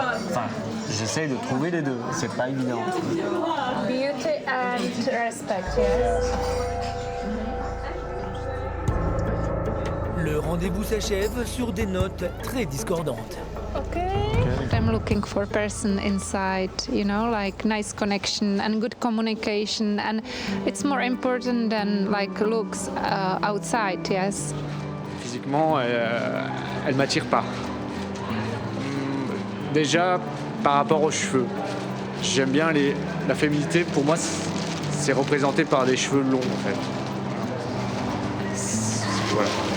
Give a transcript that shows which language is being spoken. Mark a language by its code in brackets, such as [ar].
[fr] Enfin, j'essaie de trouver les deux. C'est pas évident. [en] Beauty and respect, yes. [fr] Le rendez-vous s'achève sur des notes très discordantes. [en] Okay. I'm looking for a person inside, you know, like nice connection and good communication, and it's more important than like looks outside, yes. [fr] Physiquement, elle m'attire pas. Déjà, par rapport aux cheveux, j'aime bien la féminité. Pour moi, c'est représenté par des cheveux longs, en fait. Voilà.